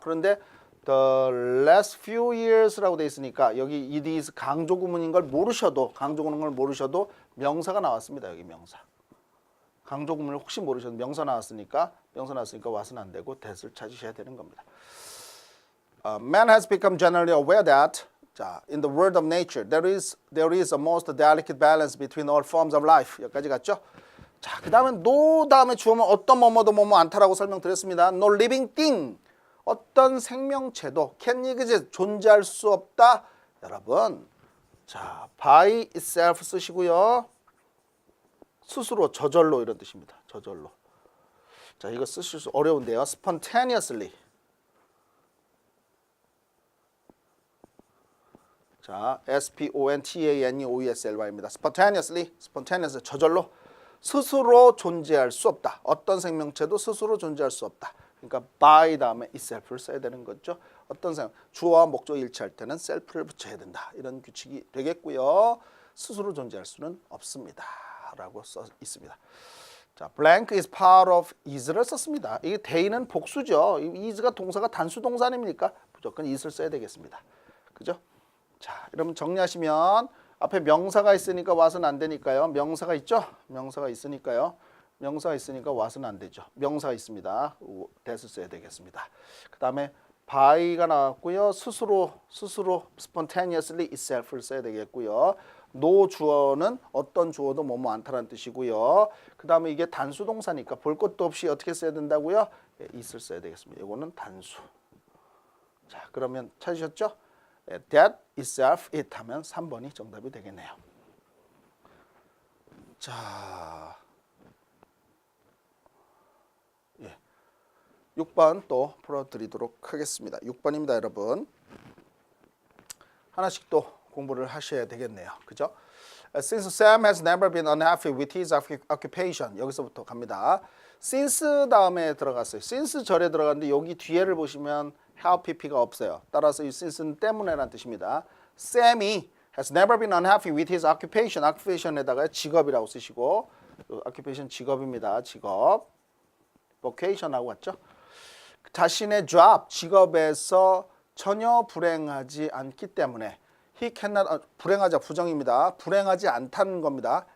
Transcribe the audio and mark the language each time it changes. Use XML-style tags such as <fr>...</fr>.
<ko>그런데</ko> <en>the last few years</en> <ko>라고 돼 있으니까 여기</ko> <en>it is</en> <ko>강조 구문인 걸 모르셔도 명사가 나왔습니다. 여기 명사. 강조 구문을 혹시 모르셔도 명사 나왔으니까 what은 안 되고 that을 찾으셔야 되는 겁니다.</ko> <en>Man has become generally aware that 자, in the world of nature there is a most delicate balance between all forms of life.</en> <ko>여기까지 갔죠? 자, 그다음에 no 다음에 주어면 어떤 뭐뭐도 뭐뭐 않다라고 설명드렸습니다.</ko> <en>No living thing.</en> <ko>어떤 생명체도</ko> <en>can exist</en> <ko>존재할 수 없다. 여러분. 자,</ko> <en>by itself</en> <ko>쓰시고요. 스스로 저절로 이런 뜻입니다. 저절로. 자, 이거 쓰실 수 어려운데요. spontaneously. 자, spontaneously입니다. spontaneously 저절로 스스로 존재할 수 없다. 어떤 생명체도 스스로 존재할 수 없다. 그러니까 by 다음에 itself를 써야 되는 거죠. 어떤 주어와 목적 일치할 때는 self를 붙여야 된다. 이런 규칙이 되겠고요. 스스로 존재할 수는 없습니다. 라고 써 있습니다.</ko> <en>자, blank is part of is</en> <ko>를 썼습니다. 이게 they는 복수죠. is가 동사가 단수 동사 아닙니까? 무조건 is를 써야 되겠습니다. 그죠? 자, 여러분 정리하시면 앞에 명사가 있으니까 what은 안 되니까요. 명사가 있죠? 명사가 있으니까 what은 안 되죠. 명사가 있습니다. that을 써야 되겠습니다. 그 다음에 by가 나왔고요. 스스로 spontaneously itself를 써야 되겠고요. no 주어는 어떤 주어도 뭐뭐 않다라는 뜻이고요. 그 다음에 이게 단수 동사니까 볼 것도 없이 어떻게 써야 된다고요? it을 써야 되겠습니다. 이거는 단수. 자, 그러면 찾으셨죠? that, itself, it 하면 3번이 정답이 되겠네요. 자, 6번 또 풀어드리도록 하겠습니다. 6번입니다, 여러분. 하나씩 또 공부를 하셔야 되겠네요. 그죠?</ko> <en>Since Sam has never been unhappy with his occupation.</en> <ko>여기서부터 갑니다. since 다음에 들어갔어요. since 절에 들어갔는데 여기 뒤에를 보시면</ko> <en>have pp</en> <ko>가 없어요. 따라서 이 since는 때문에라는 뜻입니다.</ko> <en>Sam이 has never been unhappy with his occupation.</en> <ko>occupation에다가 직업이라고 쓰시고 occupation 직업입니다. 직업. vocation하고 왔죠? 자신의 job, 직업에서 전혀 불행하지 않기 때문에</ko> <en>he cannot,</en> <ko>불행하자 부정입니다. 불행하지 않다는 겁니다.</ko>